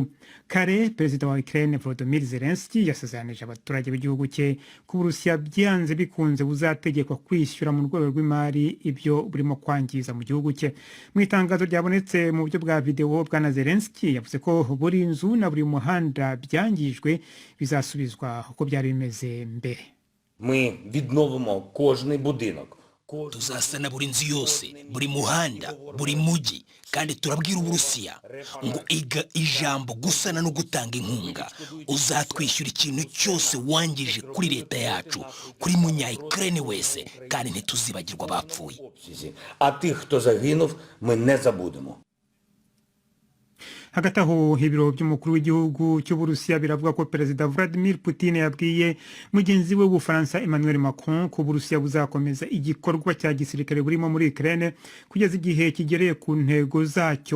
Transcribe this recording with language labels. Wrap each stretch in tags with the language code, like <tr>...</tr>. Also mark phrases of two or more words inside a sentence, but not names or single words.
<rw>Kare perezida wa Ukraine Volodymyr Zelensky yasezeranyije abaturage b'igihugu cye ko Uburusiya byanze bikunze buzategekwa kwishyura mu rwego rw'imari ibyo burimo kwangiza mu gihugu cye. Mu itangazo ryabonetse mu buryo bwa video, bwana Zelensky yavuze ko buri nzu na buri muhanda byangijwe bizasubizwa uko byari bimeze mbere.</rw> <uk>Ми відновимо кожний будинок.</uk> <rw>Tuzasana buri nzu yose, buri muhanda, buri mujyi, kandi turabwira Uburusiya ngo iga ijambo gusana no gutanga inkunga. Uzatwishyura ikintu cyose wangije kuri leta yacu, kuri munya-Ukraine wese, kandi ntituzibagirwa abapfuye.</rw> <uk>А тих, хто загинув, ми не забудемо.</uk> <rw>Hagati aho ibiro by'umukuru w'igihugu cy'Uburusiya biravuga ko Perezida Vladimir Putin yabwiye mugenzi we w'Ubufaransa Emmanuel Macron ko Uburusiya buzakomeza igikorwa cya gisirikare burimo muri Ukraine kugeza igihe kigereye ku ntego zacyo.</rw>